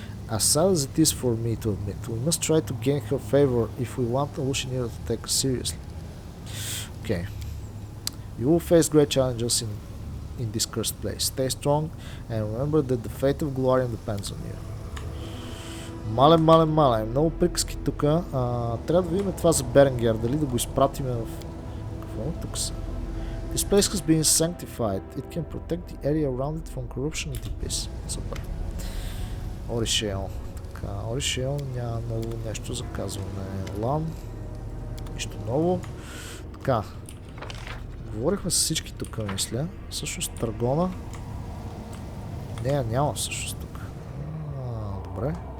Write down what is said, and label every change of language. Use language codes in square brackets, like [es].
[en] As sad as it is for me to admit, we must try to gain her favor if we want Lushinira to take us seriously. Okay. You will face great challenges in this cursed place. Stay strong and remember that the fate of Glorian depends on you. [bg] Мале, много приказки тук. Трябва да видим това за Беренгер, дали да го изпратиме в... Какво тук са? [en] This place has been sanctified. It can protect the area around it from corruption and abyss. [bg] Супер. Оришел. Така, Оришел няма много нещо за казване. Лан. Нищо ново. Така. Говорихме с всички тук, мисля. Всъщност Таргона. Не, няма всъщност тук. Добре.